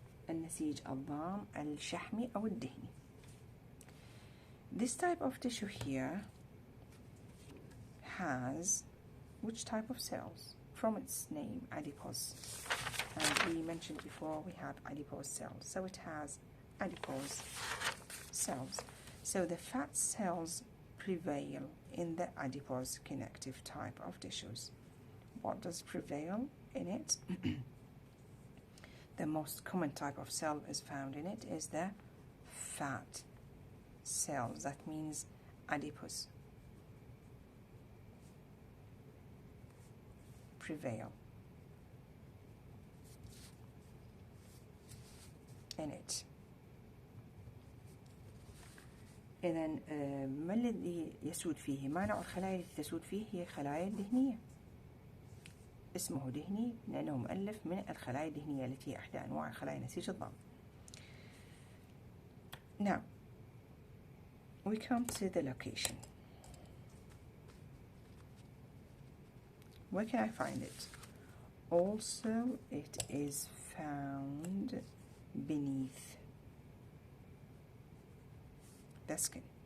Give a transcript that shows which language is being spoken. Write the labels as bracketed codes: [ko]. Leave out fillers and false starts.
[ar] النسيج الضام الشحمي أو الدهني. [en] This type of tissue here has which type of cells? From its name, adipose. And we mentioned before we have adipose cells. So it has adipose cells. So the fat cells prevail in the adipose connective type of tissues. What does prevail in it? The most common type of cell is found in it is the fat cells. That means adipose prevail in it. [ar] إذن ما الذي يسود فيه؟ ما نوع الخلايا التي تسود فيه؟ هي الخلايا الدهنية. اسمه دهني لأنه مؤلف من الخلايا الدهنية التي هي إحدى أنواع خلايا نسيج الضم. [en] Now, we come to the location. Where can I find it? Also, it is found beneath the skin.